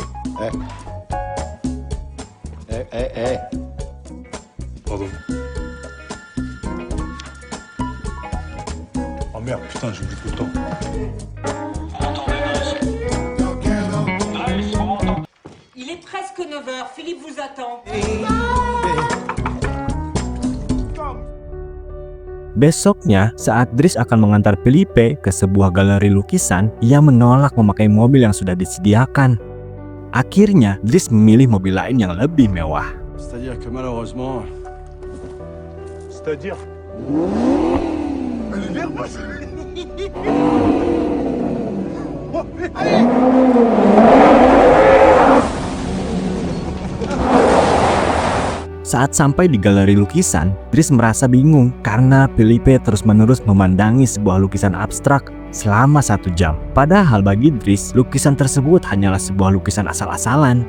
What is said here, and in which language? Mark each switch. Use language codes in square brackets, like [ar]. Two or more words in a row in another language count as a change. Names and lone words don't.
[fr] Pardon. Oh merde, putain, j'oublie tout le temps. Il est presque 9h, Philippe vous attend. [id] Besoknya, saat Dries akan mengantar Philippe ke sebuah galeri lukisan, ia menolak memakai mobil yang sudah disediakan. Akhirnya, Dries memilih mobil lain yang lebih mewah. [fr] C'est-à-dire que malheureusement, C'est-à-dire? Elle est nerveuse. Oh, allez. [id] Saat sampai di galeri lukisan, Dries merasa bingung karena Felipe terus-menerus memandangi sebuah lukisan abstrak selama 1 jam. Padahal bagi Dries, lukisan tersebut hanyalah sebuah lukisan asal-asalan.